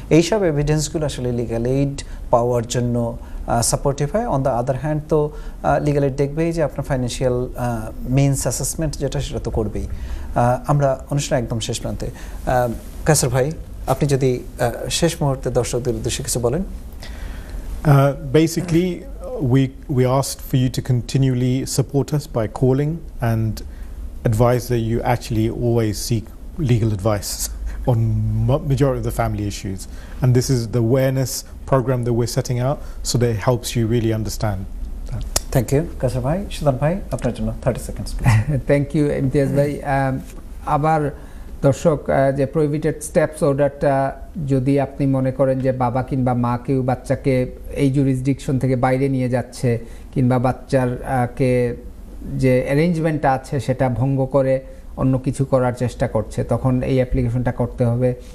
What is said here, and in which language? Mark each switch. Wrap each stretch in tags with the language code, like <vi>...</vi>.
<bn>এইসব এভিডেন্সগুলো আসলে legal aid পাওয়ার জন্য সাপোর্টিভ হয়।</bn> <en>on the other hand</en> <bn>তো লিগ্যাল এইড দেখবেই যে আপনার ফাইন্যান্সিয়াল মিনস অ্যাসেসমেন্ট যেটা সেটা তো করবেই। আমরা অনুষ্ঠান একদম শেষ প্রান্তে, কায়সার ভাই আপনি যদি শেষ মুহূর্তে দর্শকদের উদ্দেশ্যে কিছু বলেন।</bn> <en>Basically we asked for you to continually support us by calling and advise that you actually always seek legal advice on majority of the family issues, and this is the awareness program that we're setting out so that it helps you really understand that. Thank you</en> <bn>Kaiser ভাই। Sudan ভাই আপনার জন্য 30 seconds thank you Imtiaz ভাই। আবার দর্শক, যে prohibited steps অর্ডারটা যদি আপনি মনে করেন যে বাবা কিংবা মা কেউ বাচ্চাকে এই জুরিসডিকশন থেকে বাইরে নিয়ে যাচ্ছে কিংবা বাচ্চার কে যে অ্যারেঞ্জমেন্টটা আছে সেটা ভঙ্গ করে অন্য কিছু করার চেষ্টা করছে, তখন এই অ্যাপ্লিকেশনটা করতে হবে।</bn>